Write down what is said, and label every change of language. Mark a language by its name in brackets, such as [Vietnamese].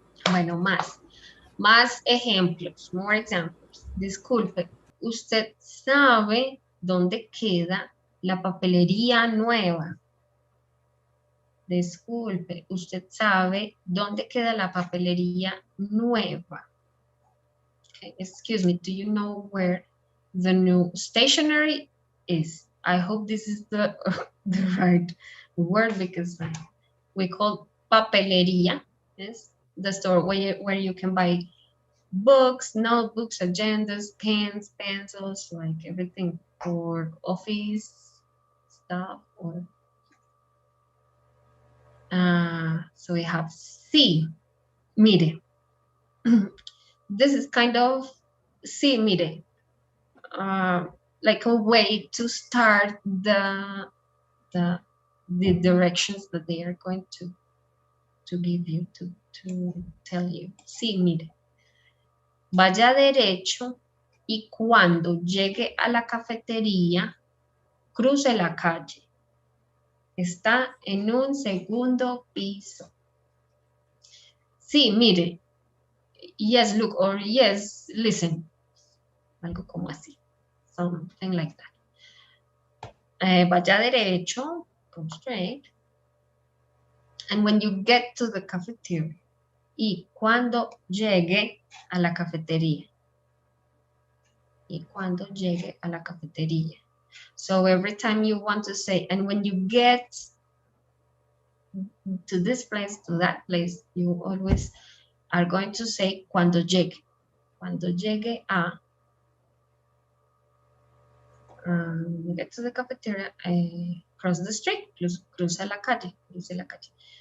[Spanish] Bueno, más ejemplos, [English] more examples. [Spanish] Disculpe, ¿usted sabe dónde queda la papelería nueva? Disculpe, ¿usted sabe dónde queda la papelería nueva? [English] Okay, excuse me, do you know where the new stationery is? I hope this is the, the right word, because we call papelería, yes, the store where you can buy books, notebooks, agendas, pens, pencils, like everything for office stuff. Or so we have [Spanish] sí, mire. [English] This is kind of [Spanish] sí, mire, [English] like a way to start the directions that they are going to give you, to tell you. [Spanish] Sí, mire. Vaya derecho y cuando llegue a la cafetería, cruce la calle. Está en un segundo piso. Sí, mire. [English] Yes, look, or yes, listen. [Spanish] Algo como así. [English] Something like that. [Spanish] Vaya derecho, [English] go straight. And when you get to the cafeteria, [Spanish] y cuando llegue a la cafetería. Y cuando llegue a la cafetería. [English] So every time you want to say, and when you get to this place, to that place, you always are going to say [Spanish] cuando llegue. Cuando llegue a, [English] you get to the cafeteria, cross the street, [Spanish] cruza la calle, cruce la calle.